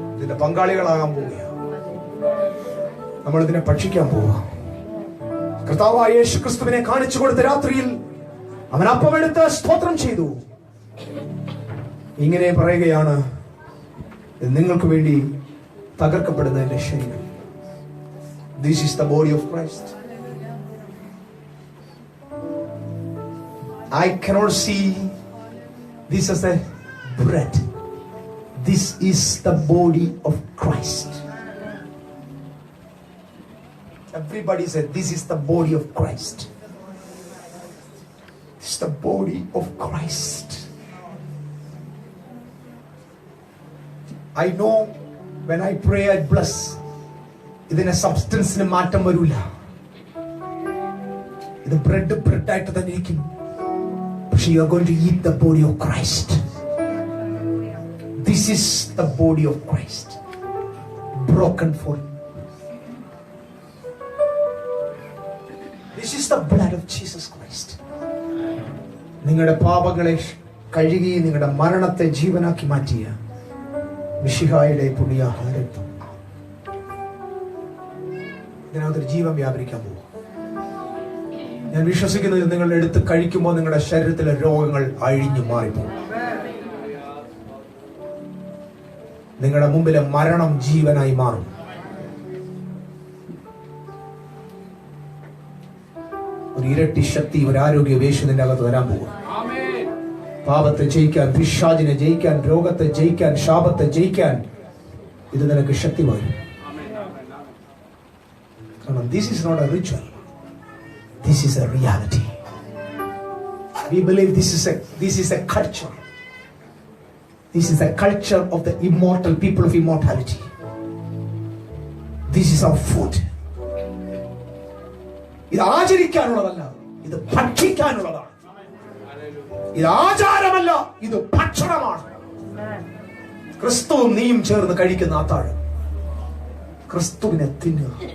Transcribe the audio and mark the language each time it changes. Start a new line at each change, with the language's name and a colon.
Malayalam: ഇതിന്റെ പങ്കാളികളാകാൻ പോവുകയാണ്. നമ്മൾ ഇതിനെ ഭക്ഷിക്കാൻ പോവുക. കർത്താവായ യേശു ക്രിസ്തുവിനെ കാണിച്ചു കൊടുത്ത രാത്രിയിൽ അവൻ അപ്പമെടുത്ത് സ്തോത്രം ചെയ്തു. ഇങ്ങനെ പറയുകയാണ്, നിങ്ങൾക്ക് വേണ്ടി തകർക്കപ്പെടുന്ന എന്റെ ശരീരം.
English: This is the body of Christ. I cannot see this as a bread. This is the body of Christ. Everybody said, this is the body of Christ. This is the body of Christ. I know when I pray I bless.
Malayalam: ഇതിന്റെ സബ്സ്റ്റൻസിന് മാറ്റം വരൂല. ഇത് bread ആയിട്ട് തന്നെ ഇരിക്കും. പക്ഷേ
English: you are going to eat the body of Christ. This is the body of Christ, broken for you. This is the blood of Jesus Christ.
Malayalam: നിങ്ങളുടെ പാപങ്ങളെ കഴുകി നിങ്ങളുടെ മരണത്തെ ജീവനാക്കി മാറ്റിയ മിശിഹായുടെ പുണ്യാഹാരം. ഇതിനകത്തൊരു ജീവൻ വ്യാപരിക്കാൻ പോകും. ഞാൻ വിശ്വസിക്കുന്നത് നിങ്ങൾ എടുത്ത് കഴിക്കുമ്പോൾ നിങ്ങളുടെ ശരീരത്തിലെ രോഗങ്ങൾ അഴിഞ്ഞു മാറിപ്പോകും. നിങ്ങളുടെ മുമ്പിലെ മരണം ജീവനായി മാറും. ഒരു ഇരട്ടി ശക്തി, ഒരു ആരോഗ്യ യേശുവിന്റെ അകത്ത് വരാൻ പോകും. പാപത്തെ ജയിക്കാൻ, പിശാചിനെ ജയിക്കാൻ, രോഗത്തെ ജയിക്കാൻ, ശാപത്തെ ജയിക്കാൻ ഇത് നിനക്ക് ശക്തി വരും. കാരണം
English: this is not a ritual. This is a reality. We believe this is a culture. This is a culture of the immortal people of immortality. This is our food.
Malayalam: ഇത് ആചരിക്കാനുള്ളതല്ല, ഇത് ഭക്ഷിക്കാനുള്ളതാണ്. ഇത് ആചാരമല്ല, ഇത് ഭക്ഷണമാണ്. ക്രിസ്തുവും നീയും ചേർന്ന് കഴിക്കുന്ന അത്താഴം. ക്രിസ്തുവിനെ തിന്നുക.